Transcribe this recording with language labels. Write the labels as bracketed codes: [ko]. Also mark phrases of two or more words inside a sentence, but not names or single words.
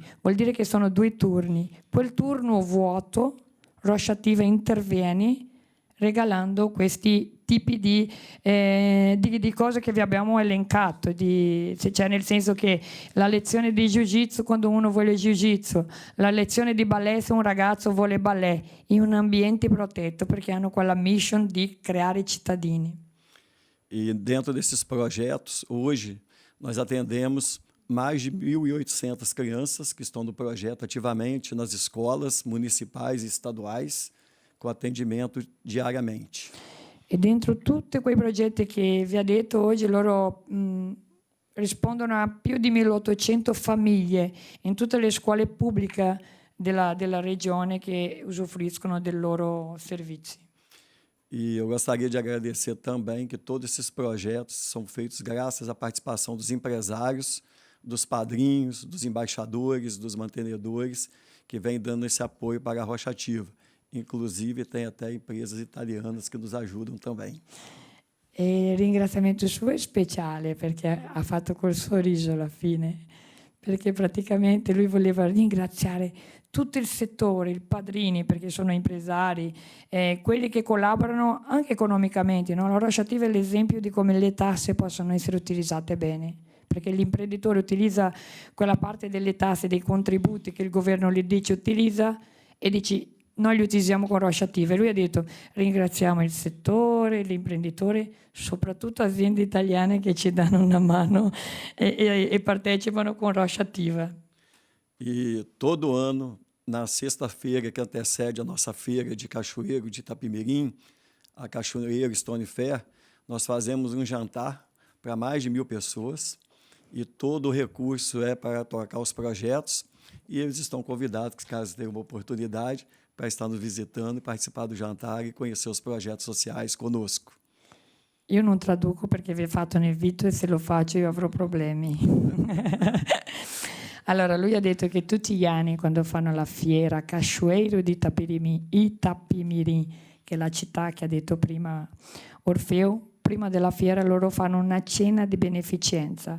[it] Vuol dire che sono 2 turni. Quel turno vuoto, Rocha Attiva interviene regalando questi tipi di cose che vi abbiamo elencato, cioè nel senso che la lezione di jiu-jitsu quando uno vuole jiu-jitsu, la lezione di ballet se un ragazzo vuole ballet, in un ambiente protetto, perché hanno quella mission di creare cittadini. [pt] E dentro desses projetos, hoje, nós atendemos mais de 1.800 crianças que estão no projeto ativamente nas escolas municipais e estaduais, com atendimento diariamente. [it] E dentro tutti quei progetti che vi ha detto oggi, loro rispondono a più di 1.800 famiglie in tutte le scuole pubbliche della regione che usufruiscono dei loro servizi. [pt] E eu gostaria de agradecer também que todos esses projetos são feitos graças à participação dos empresários, dos padrinhos, dos embaixadores, dos mantenedores, que vêm dando esse apoio para a Rocha Attiva. Inclusive tem até empresas italianas que nos ajudam também. [it] E il ringraziamento suo è speciale perché ha fatto col sorriso alla fine, perché praticamente lui voleva ringraziare tutto il settore, i padrini, perché sono impresari, quelli che collaborano anche economicamente. No? La Rocha Attiva è l'esempio di come le tasse possono essere utilizzate bene, perché l'imprenditore utilizza quella parte delle tasse, dei contributi che il governo gli dice utilizza, e dici noi li utilizziamo con Rocha Attiva. E lui ha detto ringraziamo il settore, l'imprenditore, soprattutto aziende italiane che ci danno una mano e partecipano con Rocha Attiva. [pt] E todo ano, na sexta-feira que antecede a nossa feira de cachoeiro de Itapimirim, a Cachoeiro Stone Fair, nós fazemos um jantar para mais de 1.000 pessoas, e todo o recurso é para tocar os projetos, e eles estão convidados, caso tenham uma oportunidade, para estar nos visitando, participar do jantar e conhecer os projetos sociais conosco. [it] Io non traduco perché vi ho fatto nel video, e se lo faccio io avrò problemi. Allora, lui ha detto che tutti gli anni, quando fanno la fiera Cachoeiro di Itapimirim, che è la città che ha detto prima Orfeo, prima della fiera loro fanno una cena di beneficenza.